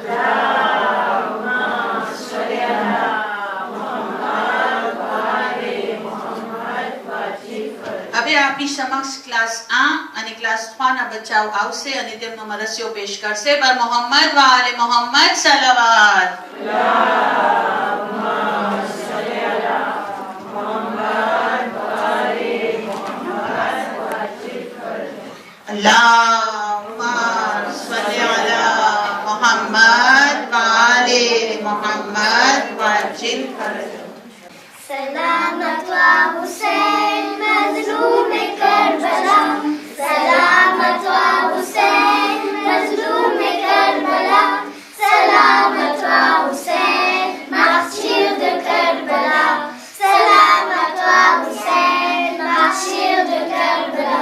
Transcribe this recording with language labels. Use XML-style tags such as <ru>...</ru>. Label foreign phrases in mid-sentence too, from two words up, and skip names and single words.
<gu>હવે આપની સમક્ષ ક્લાસ 1 અને ક્લાસ 3 ના બચ્ચાઓ આવશે અને તેમનો મરસ્યો પેશ કરશે।</gu> <fa>بر محمد و آل محمد صلوات.</fa> <ar>اللهم صل على محمد وآل محمد وعجل.</ar> <fr>सलाम à toi Hussein, mazloum et Karbala. Salam à toi Hussein, mazloum et Karbala. Salam à toi Hussein, martyr de Karbala. Salam à toi Hussein, martyr de Karbala.</fr>